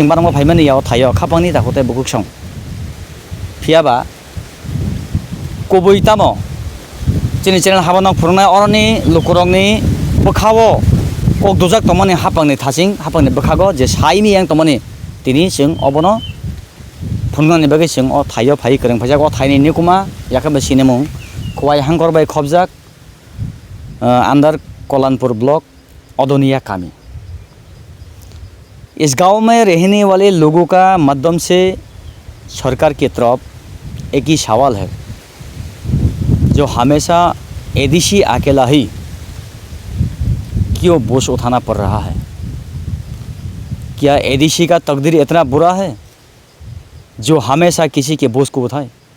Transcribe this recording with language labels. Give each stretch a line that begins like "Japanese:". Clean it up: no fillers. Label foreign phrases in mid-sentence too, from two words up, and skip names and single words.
Kok Borok: sing barang phaimani ya o thayo khapangni takote bukuksong phiaba koboi tamo chini channel habanok phurunai oroni lukurokni bukhawo kok dojak tomani hapangni thasing hapangni bukhago je saimi yang tomani tini sing obono phungnani bagai sing o thayo phai kreng phajak o thaini nikuma yakaba sinemung khwai hangkor bai khobjak अंदर कोलानपुर ब्लॉक ओदोनिया कामी
Hindi: इस गांव में रहने वाले लोगों का माध्यम से सरकार की तरफ एक ही सवाल है जो हमेशा एडीसी अकेला ही क्यों बोझ उठाना पड़ रहा है क्या एडीसी का तकदीर इतना बुरा है जो हमेशा किसी के बोझ को उठाए